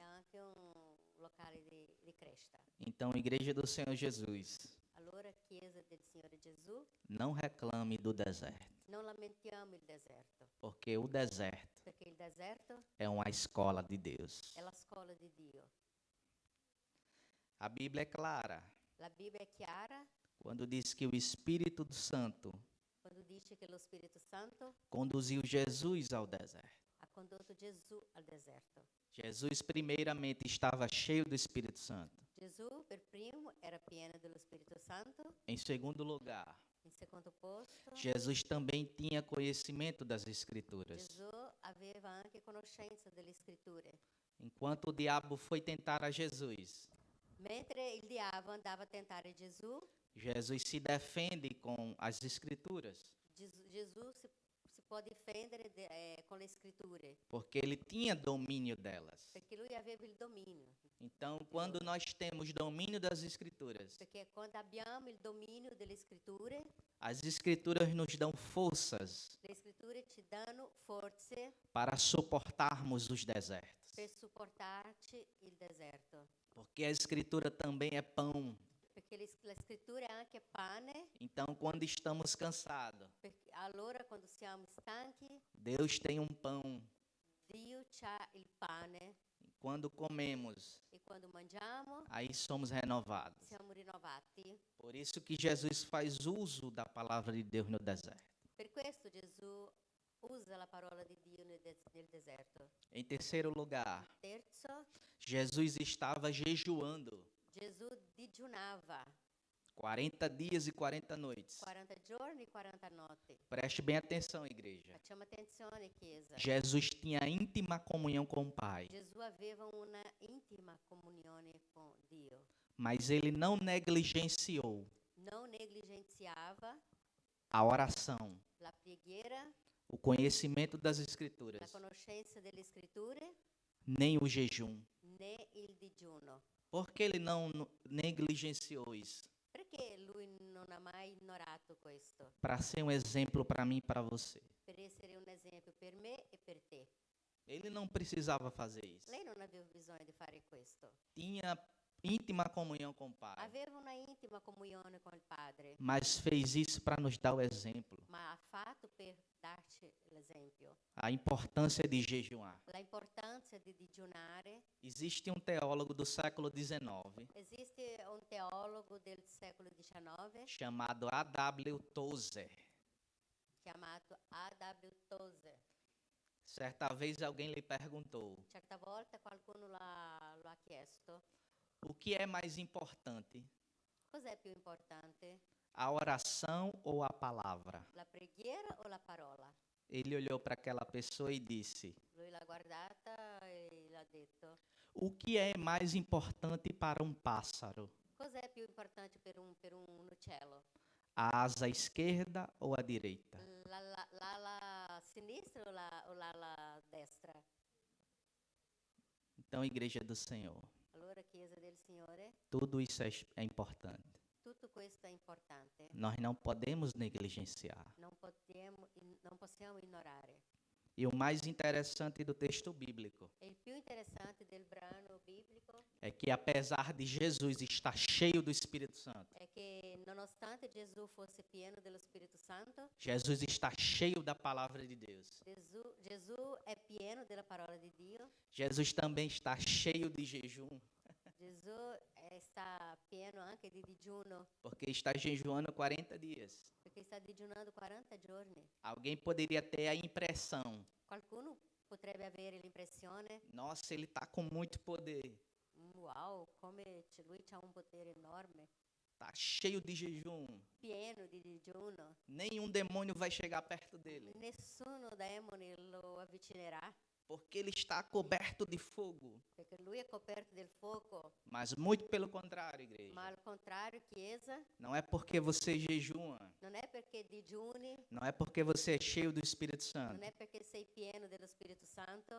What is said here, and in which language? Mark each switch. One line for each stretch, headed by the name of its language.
Italian: è anche un locale di crescita.
Portuguese: Então, Igreja do Senhor Jesus,
Italian: Allora, Chiesa del Signore Gesù,
Portuguese: não reclame do deserto,
Italian: non lamentiamo il deserto,
Portuguese: porque o deserto
Italian: perché il deserto
Portuguese: é uma escola de Deus.
Italian: è la scuola di Dio.
Portuguese: A Bíblia é clara
Italian: La Bibbia è chiara
Portuguese: quando diz que o Espírito Santo
Italian: quando dice che lo Spirito Santo
Portuguese: conduziu Jesus ao deserto.
Italian: ha condotto Gesù al deserto.
Portuguese: Jesus primeiramente estava cheio do Espírito Santo.
Italian: Gesù per primo era pieno dello Spirito Santo,
Portuguese: Em segundo lugar,
Italian: in secondo posto
Portuguese: Jesus também tinha conhecimento das Escrituras.
Italian: Gesù aveva anche conoscenza delle scritture.
Portuguese: Enquanto o diabo foi tentar a Jesus,
Italian: Mentre il diavolo andava a tentare Gesù,
Portuguese: Jesus se defende com as Escrituras,
Italian: Gesù si può difendere con le scritture,
Portuguese: porque ele tinha domínio delas.
Italian: perché lui aveva il dominio.
Portuguese: Então, quando nós temos domínio das Escrituras,
Italian: Perché quando abbiamo il dominio delle scritture,
Portuguese: as Escrituras nos dão forças
Italian: le scritture ci danno forze
Portuguese: para suportarmos os desertos.
Italian: per supportarci il deserto.
Portuguese: Porque a Escritura também é pão.
Italian: Perché la scrittura è anche pane,
Portuguese: Então, quando estamos cansados,
Italian: perché allora quando siamo stanchi,
Portuguese: Deus tem um pão.
Italian: Dio c'ha il pane
Portuguese: Quando comemos,
Italian: e quando mangiamo,
Portuguese: aí somos renovados.
Italian: siamo rinnovati.
Portuguese: Por isso que Jesus faz uso da palavra de Deus no deserto.
Italian: Per questo Gesù usa la parola di Dio nel deserto.
Portuguese: Em terceiro lugar,
Italian: Terzo,
Portuguese: Jesus estava jejuando
Italian: Gesù digiunava
Portuguese: 40 dias e 40 noites.
Italian: 40 giorni e 40 notti.
Portuguese: Preste bem atenção, igreja.
Italian: Facciamo attenzione, Chiesa.
Portuguese: Jesus tinha íntima comunhão com o Pai,
Italian: Gesù aveva una intima comunione con Dio.
Portuguese: mas ele não negligenciou
Italian: Non negligenziava
Portuguese: a oração,
Italian: la preghiera,
Portuguese: o conhecimento das
Italian: la
Portuguese: Escrituras,
Italian: conoscenza delle scritture,
Portuguese: nem o jejum.
Italian: né il digiuno.
Portuguese: Por que ele não negligenciou isso?
Italian: Perché lui non ha mai ignorato questo?
Portuguese: Para ser um exemplo para mim e para você.
Italian: Per essere un esempio per me e per te.
Portuguese: Ele não precisava fazer isso.
Italian: Lei non aveva bisogno di fare questo.
Portuguese: Tinha íntima comunhão com o Pai,
Italian: Aveva una intima comunione con il Padre,
Portuguese: mas fez isso para nos dar o exemplo.
Italian: ma ha fatto per darci l'esempio.
Portuguese: A importância de jejuar.
Italian: La importanza di digiunare.
Portuguese: Existe um teólogo do século XIX
Italian: Esiste un teologo del secolo XIX
Portuguese: chamado A.W. Tozer.
Italian: chiamato A.W. Tozer.
Portuguese: Certa vez alguém lhe perguntou:
Italian: Certa volta qualcuno lo ha chiesto:
Portuguese: o que é mais importante,
Italian: cos'è più importante,
Portuguese: a oração ou a palavra?
Italian: la preghiera o la parola?
Portuguese: Ele olhou para aquela pessoa e disse:
Italian: Lui l'ha guardata e l'ha detto:
Portuguese: o que é mais importante para um pássaro,
Italian: cos'è più importante per un uccello?
Portuguese: a asa esquerda ou a direita?
Italian: L'ala sinistra o l'ala destra?
Portuguese: Então, igreja do Senhor,
Italian: Allora, Chiesa del Signore,
Portuguese: tudo isso é importante.
Italian: tutto questo è importante.
Portuguese: Nós não podemos negligenciar.
Italian: Non possiamo ignorare.
Portuguese: E o mais interessante do texto bíblico
Italian: E il più interessante del brano biblico
Portuguese: é que, apesar de Jesus estar cheio do Espírito Santo,
Italian: è che nonostante Gesù fosse pieno dello Spirito Santo,
Portuguese: Jesus está cheio da palavra de Deus.
Italian: Gesù è pieno della parola di Dio.
Portuguese: Jesus também está cheio de jejum,
Italian: Gesù sta pieno anche di digiuno,
Portuguese: porque está jejuando 40 dias.
Italian: perché sta digiunando 40 giorni.
Portuguese: Alguém poderia ter a impressão:
Italian: Qualcuno potrebbe avere l'impressione:
Portuguese: nossa, ele está com muito poder,
Italian: wow, come lui ha un potere enorme,
Portuguese: está cheio de jejum,
Italian: pieno di digiuno.
Portuguese: nenhum demônio vai chegar perto dele,
Italian: Nessuno demone lo avvicinerà,
Portuguese: porque ele está coberto de fogo.
Italian: perché lui è coperto del fuoco.
Portuguese: Mas muito pelo contrário, igreja.
Italian: Ma al contrario, Chiesa,
Portuguese: Não é porque você jejua,
Italian: non è perché digiuni,
Portuguese: não é porque você é cheio do Espírito
Italian: non
Portuguese: Santo
Italian: è perché sei pieno dello Spirito Santo